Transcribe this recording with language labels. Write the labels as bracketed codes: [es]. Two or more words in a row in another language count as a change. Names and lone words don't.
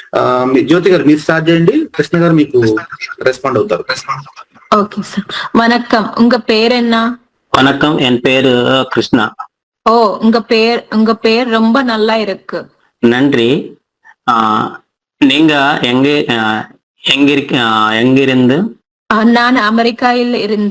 [te] జ్యోతి గారు మీరు స్టార్ట్ చేయండి, కృష్ణ గారు మీకు రెస్పాండ్ అవుతారు. [ta] ஓகே சார். வணக்கம், உங்க பேர் என்ன? வணக்கம், என் பேரு கிருஷ்ணா. ஓ, உங்க பேர் ரொம்ப நல்லா இருக்கு. நன்றி. நீங்க எங்கிருந்து? நான் அமெரிக்காவில் இருந்து.